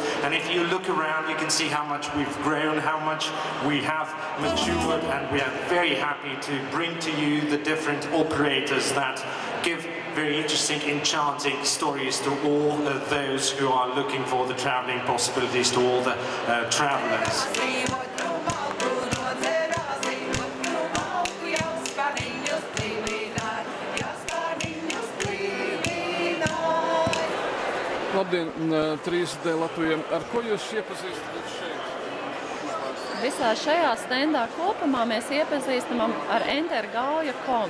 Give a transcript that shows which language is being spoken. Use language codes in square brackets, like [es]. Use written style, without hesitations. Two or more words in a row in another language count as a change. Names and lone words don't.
[en] And if you look around, you can see how much we've grown, how much we have matured, and we are very happy to bring to you the different operators that give very interesting, enchanting stories to all of those who are looking for the traveling possibilities, to all the travelers. [lv] Labdien, 3D Latvijiem. Ar ko jūs iepazīstat šeit? Visā šajā stendā kopumā mēs iepazīstamam ar Entergauja.com.